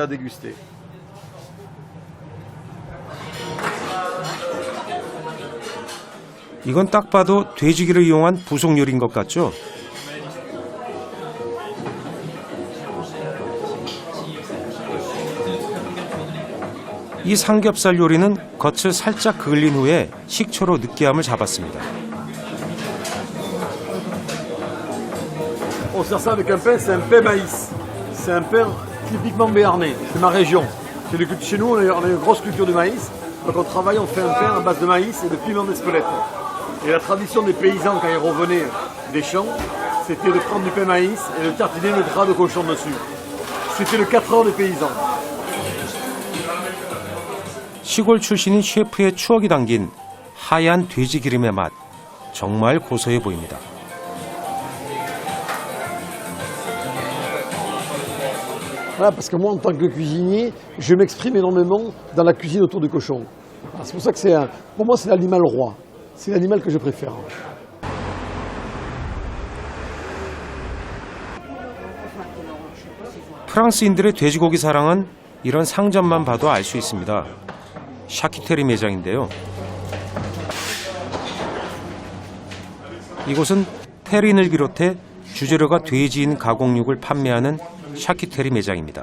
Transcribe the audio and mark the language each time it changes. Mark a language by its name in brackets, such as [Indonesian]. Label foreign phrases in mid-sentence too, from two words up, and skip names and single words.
[Korean] 이건 딱 봐도 돼지기를 이용한 부속 요리인 것 같죠? 이 삼겹살 요리는 겉을 살짝 그을린 후에 식초로 느끼함을 잡았습니다. [French] On sert ça avec un pain, c'est un pain maïs. C'est un pain typiquement béarnais. C'est ma région. Chez nous, on a une grosse culture de maïs. Donc on travaille, on fait un pain à base de maïs et de piment d'Espelette. Et la tradition des paysans, quand ils revenaient des champs, c'était de prendre du pain maïs et de tartiner le gras de cochon dessus. C'était le 4 heures des paysans. [Korean] 시골 출신인 셰프의 추억이 담긴 하얀 돼지 기름의 맛, 정말 고소해 보입니다. [French] Voilà, parce que moi, en tant que cuisinier, je m'exprime énormément dans la cuisine autour du cochon. Alors, c'est pour ça que pour moi, c'est l'animal roi. C'est l'animal que je préfère. [Korean] 프랑스인들의 돼지고기 사랑은 이런 상점만 봐도 알 수 있습니다. 샤키테리 매장인데요. 이곳은 테린을 비롯해 주재료가 돼지인 가공육을 판매하는 샤키테리 매장입니다.